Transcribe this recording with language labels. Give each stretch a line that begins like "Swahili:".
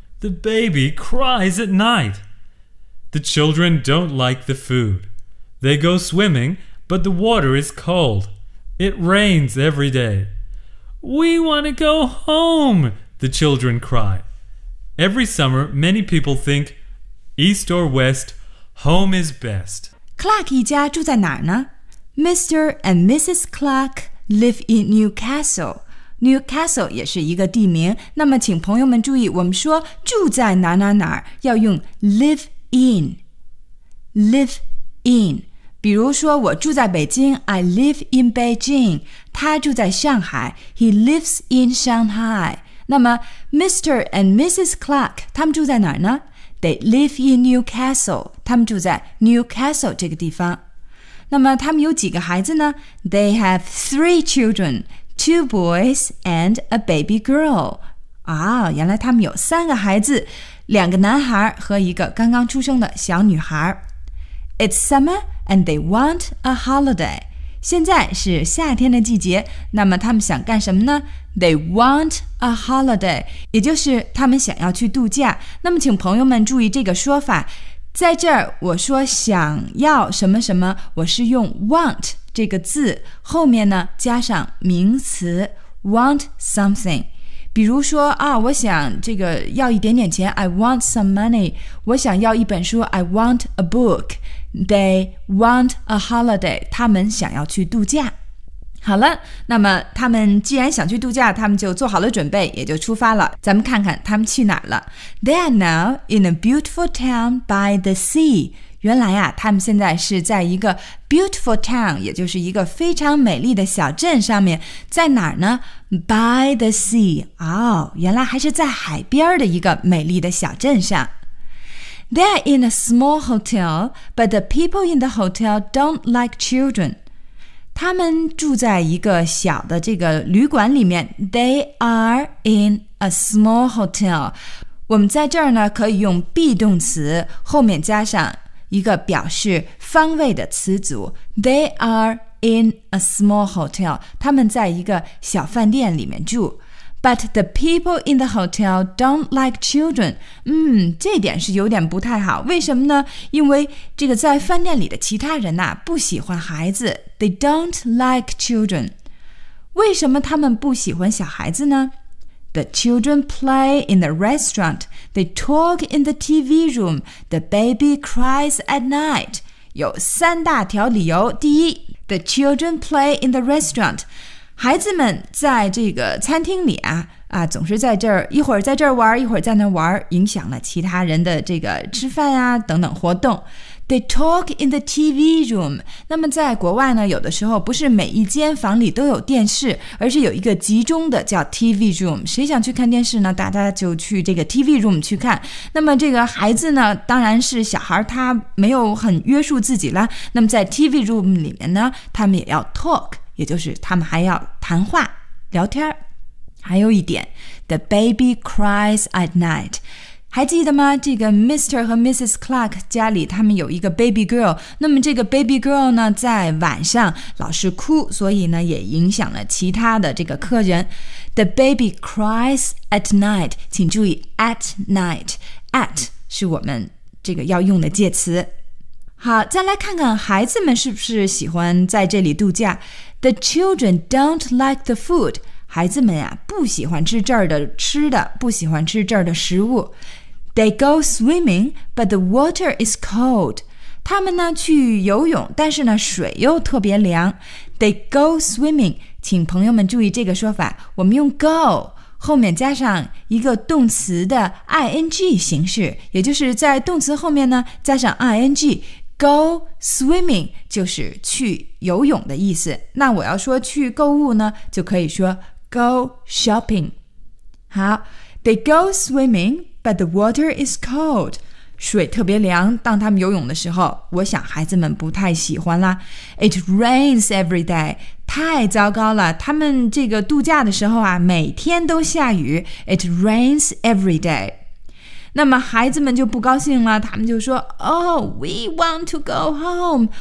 English: The baby cries at night. The children don't like the food. They go swimming, but the water is cold. It rains every day. We want to go home, the children cry. Every summer, many people think, east or west, home is best.
Chinese: Clark 一家住在哪儿呢 ？Mr. and Mrs.
English: Clark live in Newcastle. Newcastle
Chinese: 也是一个地名。那么，请朋友们注意，我们说住在哪哪哪儿，要用 live。 In, live in. 比如说我住在北京
English: I live in Beijing.
Chinese: 他住在上海
English: He lives in Shanghai.
Chinese: 那么 Mr. and Mrs. Clark 他们住在哪儿呢
English: They live in Newcastle.
Chinese: 他们住在 Newcastle 这个地方。那么他们有几个孩子呢
English: They have three children. Two boys and a baby girl.
Chinese: 啊、oh, 原来他们有三个孩子。两个男孩和一个刚刚出生的小女孩。
English: It's summer and they want a holiday.
Chinese: 现在是夏天的季节，那么他们想干什么呢 ？
English: They want a holiday，
Chinese: 也就是他们想要去度假。那么请朋友们注意这个说法，在这儿我说想要什么什么，我是用 want 这个字后面呢加上名词 want something。比如说啊，我想这个要一点点钱 ，
English: I want some money。
Chinese: 我想要一本书 ，
English: I want a book。 They want a holiday。
Chinese: 他们想要去度假。好了，那么他们既然想去度假，他们就做好了准备，也就出发了。咱们看看他们去哪儿了。
English: They are now in a beautiful town by the sea。
Chinese: 原来啊，他们现在是在一个 beautiful town， 也就是一个非常美丽的小镇上面，在哪儿呢 ？By the sea。哦，原来还是在海边的一个美丽的小镇上。
English: They're in a small hotel, but the people in the hotel don't like children.
Chinese: 他们住在一个小的这个旅馆里面。
English: They are in a small hotel。
Chinese: 我们在这儿呢，可以用 be 动词后面加上。一个表示方位的词组
English: They are in a small hotel
Chinese: 他们在一个小饭店里面住
English: But the people in the hotel don't like children
Chinese: 这点是有点不太好为什么呢因为这个在饭店里的其他人啊不喜欢孩子
English: They don't like children
Chinese: 为什么他们不喜欢小孩子呢
English: The children play in the restaurant. They talk in the TV room. The baby cries at night.
Chinese: 有三大条理由。第一 ，
English: The children play in the restaurant.
Chinese: 孩子们在这个餐厅里啊啊，总是在这儿一会儿在这儿玩，一会儿在那玩，影响了其他人的这个吃饭啊等等活动。
English: They talk in the TV room.
Chinese: 那么在国外呢，有的时候不是每一间房里都有电视，而是有一个集中的叫 TV room. 谁想去看电视呢？大家就去这个 TV room 去看。那么这个孩子呢，当然是小孩，他没有很约束自己啦。那么在 TV room 里面呢，他们也要 talk， 也就是他们还要谈话聊天。还有一点 ，
English: The baby cries at night.
Chinese: 还记得吗？这个 Mr. 和 Mrs. Clark 家里他们有一个 baby girl， 那么这个 baby girl 呢在晚上老是哭，所以呢也影响了其他的这个客人。
English: The baby cries at night，
Chinese: 请注意 at night， at 是我们这个要用的介词。好，再来看看孩子们是不是喜欢在这里度假。
English: The children don't like the food，
Chinese: 孩子们呀，不喜欢吃这儿的吃的，不喜欢吃这儿的食物。
English: They go swimming, but the water is cold.
Chinese: 他们呢去游泳，但是呢水又特别凉。
English: They go swimming，
Chinese: 请朋友们注意这个说法，我们用 go 后面加上一个动词的 ing 形式，也就是在动词后面呢加上 ing。 Go swimming 就是去游泳的意思。那我要说去购物呢，就可以说 go shopping。好 ，
English: They go swimming, but the water is cold.
Chinese: 水特别凉。当他们游泳的时候，我想孩子们不太喜欢啦。
English: It rains every day.
Chinese: 太糟糕了，他们这个度假的时候啊，每天都下雨。
English: It rains every day.
Chinese: 那么孩子们就不高兴了，他们就说
English: Oh, we want to go home.